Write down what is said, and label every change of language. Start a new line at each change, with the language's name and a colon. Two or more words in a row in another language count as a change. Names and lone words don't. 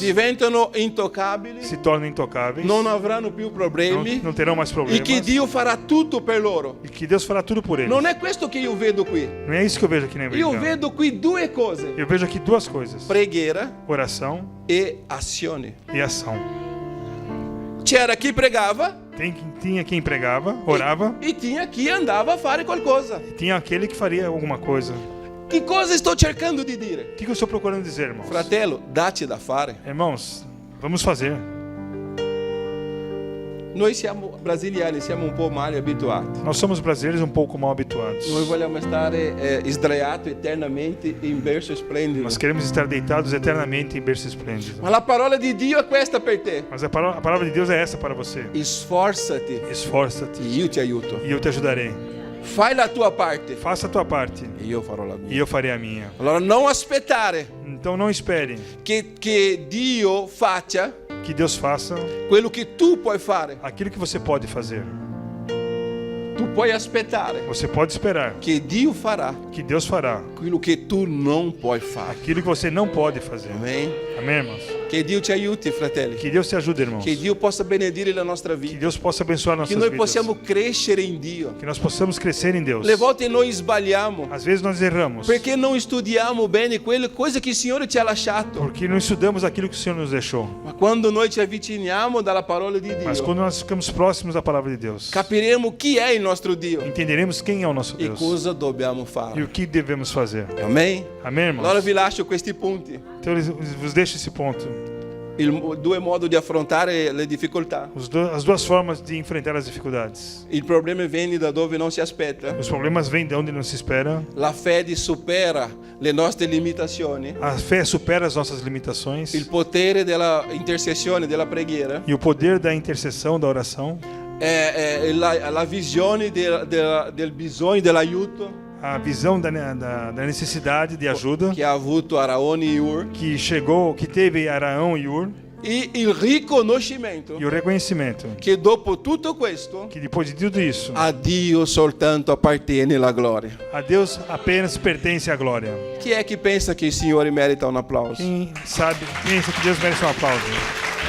Italian: diventano intoccabili,
Portuguese: se tornam intocáveis,
Italian: non avranno più problemi
Portuguese: não terão mais
Italian: e
Portuguese: problemas
Italian: che Dio farà tutto per loro.
Portuguese: e que Deus fará tudo por eles.
Italian: Non è questo che io vedo qui.
Portuguese: Não é isso que eu vejo aqui na
Italian: Io
Portuguese: Bíblia.
Italian: vedo qui 2 cose:
Portuguese: Eu vejo aqui duas coisas:
Italian: preghiera
Portuguese: oração
Italian: e azione.
Portuguese: e ação.
Italian: C'era chi pregava
Portuguese: Tinha quem pregava, orava,
Italian: e tinha chi andava a fare qualcosa.
Portuguese: e tinha aquele que faria alguma coisa.
Italian: Che cosa sto cercando di dire?
Portuguese: O que eu estou procurando dizer, irmãos?
Italian: Fratello, dacci da fare.
Portuguese: Irmãos, vamos fazer.
Italian: Noi siamo brasiliani, siamo un po' male abituati.
Portuguese: Nós somos brasileiros um pouco mal habituados.
Italian: Noi vogliamo stare sdraiati eternamente in berço splendido.
Portuguese: Nós queremos estar deitados eternamente em berço esplêndido.
Italian: Ma la parola di Dio è questa per te.
Portuguese: Mas a palavra de Deus é essa para você.
Italian: Sforzati
Portuguese: Esforça-te
Italian: e io ti aiuto.
Portuguese: e eu te ajudarei.
Italian: Fai la tua parte
Portuguese: Faça a tua parte
Italian: e io farò la
Portuguese: e
Italian: mia.
Portuguese: eu farei a minha.
Italian: Allora non aspettare
Portuguese: Então não espere
Italian: che Dio faccia
Portuguese: que Deus faça
Italian: quello che tu puoi fare.
Portuguese: aquilo que você pode fazer.
Italian: Tu puoi aspettare
Portuguese: Você pode esperar
Italian: che Dio farà
Portuguese: que Deus fará
Italian: quello che tu non puoi fare.
Portuguese: aquilo que você não pode fazer. Amém? Amém, irmãos?
Italian: Che Dio ti aiuti, fratelli.
Portuguese: Que Deus te ajude, irmãos.
Italian: Che Dio possa benedire la nostra
Portuguese: Que
Italian: vita.
Portuguese: Deus possa abençoar
Italian: Che
Portuguese: nossas
Italian: noi
Portuguese: vidas.
Italian: possiamo crescere in Dio.
Portuguese: Que nós possamos crescer em Deus.
Italian: Le volte noi sbagliamo
Portuguese: Às vezes nós erramos
Italian: perché non studiamo bene quelle cose che il Signore ci ha lasciato.
Portuguese: porque não estudamos aquilo que o Senhor nos deixou.
Italian: Ma quando noi ci avviciniamo dalla parola di
Portuguese: Mas
Italian: Dio,
Portuguese: quando nós ficamos próximos da palavra de Deus,
Italian: capiremo chi è il nostro Dio
Portuguese: entenderemos quem é o nosso
Italian: e
Portuguese: Deus
Italian: cosa dobbiamo
Portuguese: e
Italian: fare.
Portuguese: o que devemos fazer. Amém? Amém, irmãos?
Italian: Allora vi lascio questi punti.
Portuguese: Então eu vos deixo esse ponto.
Italian: Due modi di affrontare le difficoltà.
Portuguese: As duas formas de enfrentar as dificuldades.
Italian: Il problema viene da dove non si aspetta.
Portuguese: Os problemas vêm de onde não se espera.
Italian: La fede supera le nostre limitazioni.
Portuguese: A fé supera as nossas limitações.
Italian: Il potere della intercessione, della preghiera.
Portuguese: E o poder da intercessão, da oração.
Italian: La visione del bisogno, dell'aiuto
Portuguese: A visão da necessidade de ajuda
Italian: che ha avuto Araone e Ur.
Portuguese: que teve Araão e Ur.
Italian: E il riconoscimento
Portuguese: E o reconhecimento
Italian: che dopo tutto questo
Portuguese: que depois de tudo isso,
Italian: a Dio soltanto appartiene la gloria.
Portuguese: a Deus apenas pertence a glória.
Italian: Chi è che pensa che il Signore merita un applauso?
Portuguese: Quem sabe, pensa que Deus merece um aplauso.